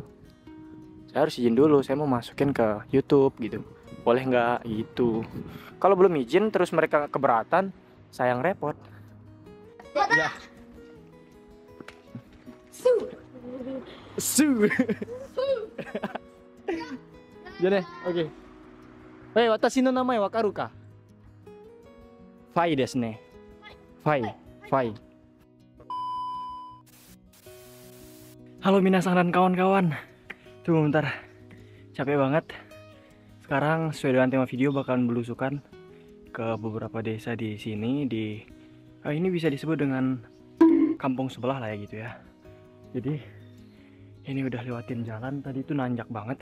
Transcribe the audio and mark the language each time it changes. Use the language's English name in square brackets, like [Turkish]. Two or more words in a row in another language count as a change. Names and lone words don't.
[Indonesian] Saya harus izin dulu, saya mau masukin ke YouTube gitu. Boleh nggak gitu. Kalau belum izin terus mereka keberatan, sayang repot. Ya. Su. Jadi, oke. [Japanese] へい、私の名前わかるか? ファイですね。ファイ. [Indonesian] Halo minasan dan kawan-kawan. Tunggu bentar. Capek banget. Sekarang sesuai dengan tema video bakalan belusukan ke beberapa desa di sini ini bisa disebut dengan kampung sebelah lah ya gitu ya. Jadi ini udah lewatin jalan tadi itu nanjak banget.